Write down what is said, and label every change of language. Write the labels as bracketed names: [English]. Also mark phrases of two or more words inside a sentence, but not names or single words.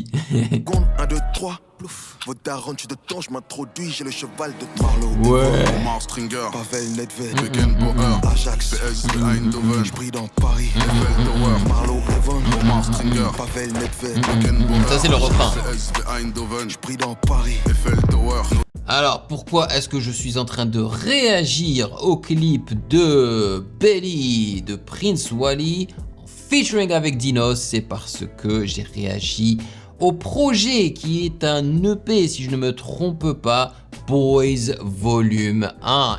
[French] 1, 2, 3, plouf. Vos darons, tu de temps, je m'introduis, j'ai le cheval de Marlowe. Ouais. Omar Stringer, Pavel Nedved, Beckenbauer, Ajax, PSV Eindhoven, j'brille dans Paris. Eiffel Tower, Marlowe Evon, Omar Stringer, Pavel Nedved, Beckenbauer, Ça c'est le refrain. PSV Eindhoven, j'brille dans Paris. Eiffel Tower. Alors, pourquoi est-ce que je suis en train de réagir au clip de Belly de Prince Wally en featuring avec Dinos? C'est parce que j'ai réagi au projet qui est un EP, si je ne me trompe pas, Boys Volume 1.